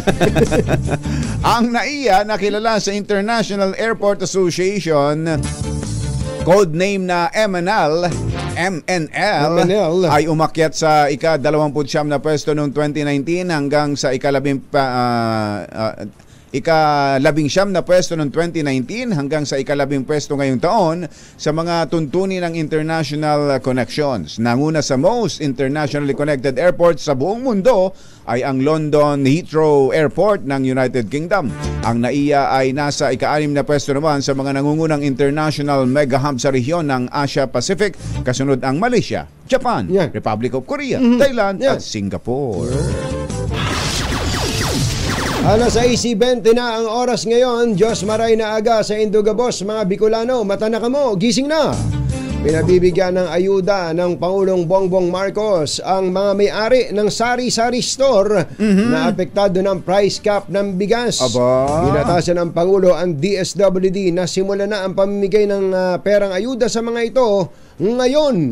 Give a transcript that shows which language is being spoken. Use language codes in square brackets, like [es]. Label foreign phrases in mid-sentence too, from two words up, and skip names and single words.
[tl] Ang NAIA na kilala sa International Airport Association, code name na MNL, ay umakyat sa ika-29 na pwesto noong 2019 hanggang sa ika-19 na pwesto noong 2019 hanggang sa ika-10 pwesto ngayong taon sa mga tuntunin ng international connections. Nanguna sa [en] most internationally connected airports [tl] sa buong mundo ay ang London Heathrow Airport ng United Kingdom. Ang NAIA ay nasa ika-6 na pwesto naman sa mga nangungunang [en] international mega hub [tl] sa rehiyon ng Asia Pacific, kasunod ang Malaysia, Japan, Republic of Korea, Thailand at Singapore. Alas 6:20 na ang oras ngayon. [bik] Diyos maray na aga sa Indugabos, mga Bicolano. Mata na kamo, [tl] gising na. Pinabibigyan ng ayuda ng Pangulong Bongbong Marcos ang mga may-ari ng sari-sari store na apektado ng price cap ng bigas. Inatasan ng Pangulo ang DSWD na simula na ang pamimigay ng perang ayuda sa mga ito ngayon.